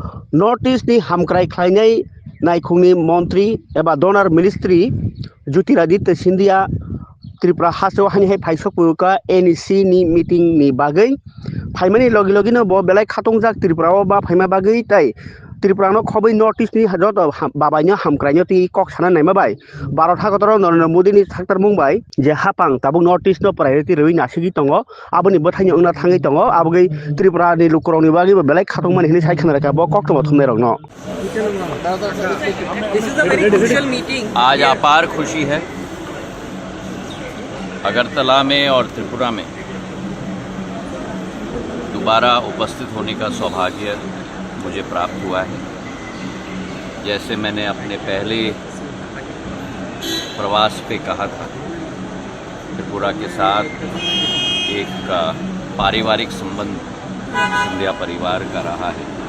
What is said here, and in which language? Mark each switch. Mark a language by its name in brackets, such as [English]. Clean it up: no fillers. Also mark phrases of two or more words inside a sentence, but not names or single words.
[Kok Borok] नर्थ ईस्टनि हामक्राय खालायनाय नायखंनि मन्त्री एबा डनार मिनिस्ट्रि ज्योतिरादित्य सिंधिया त्रिपुरा हासो हानिहाय फाइसकुका एनईसी नि मीटिंग नि बागै फाइमानि लगे लगेनो ब बेलाय खातंजाक त्रिपुराव बा फाइमा बागै ताई त्रिपुरानो खबै नर्थ ईस्टनि हाजत बाबायनो हामक्रायनो ती कक साना नायमा बाय भारत हागतर नरेंद्र मोदी नि थाक्टर मुंबाय जे हापां ताबु नर्थ ईस्ट नो प्रायोरिटी रवि नासिगि दंग आबनि बथायनि अंना थाङै दंग आबगै त्रिपुरा नि लुकरनि बागै बेलाय खातं मानि हिनि साइ खाना रखा ब कक तो थुमने रंग [English] This is a very crucial meeting. [Hindi] आज अपार खुशी है अगरतला में और त्रिपुरा में दोबारा उपस्थित होने का सौभाग्य मुझे प्राप्त हुआ है। जैसे मैंने अपने पहले प्रवास पे कहा था, त्रिपुरा के साथ एक पारिवारिक संबंध सिंधिया परिवार का रहा है।